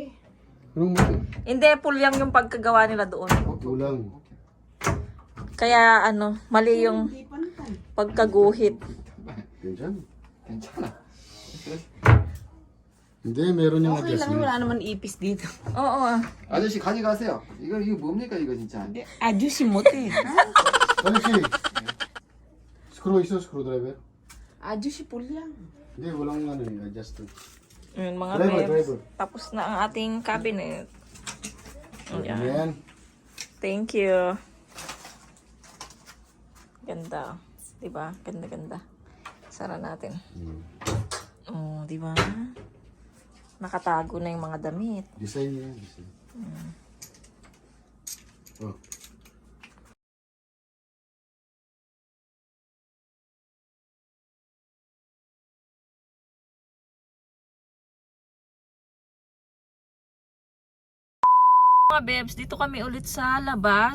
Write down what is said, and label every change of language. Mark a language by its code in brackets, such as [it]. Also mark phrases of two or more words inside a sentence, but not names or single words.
[tl] Anong magnet? Hindi, pulyang yung pagkagawa nila doon. Kulang. Kaya ano, mali yung Hindi pantay. pagkaguhit. Yan dyan. Hindi, meron yung Okay lang, adjustment. wala naman ipis dito. Oo ah. [ko] 아저씨 가져가세요. 이거 뭡니까 이거 진짜? [tl] Ajusi mote. [ko] 아저씨, screw 있어, [en] screw driver? [tl] Ajusi pulya. Hindi, walang ano yung adjustment. Yun mga Driver, bebs. driver. Tapos na ang ating cabinet. Ayan. Ayan. Thank you. Ganda. Diba? Ganda-ganda. Sara natin. Oh, diba? Nakatago na yung mga damit. Design niya, design. Oh. Mga bebs, dito kami ulit sa labas.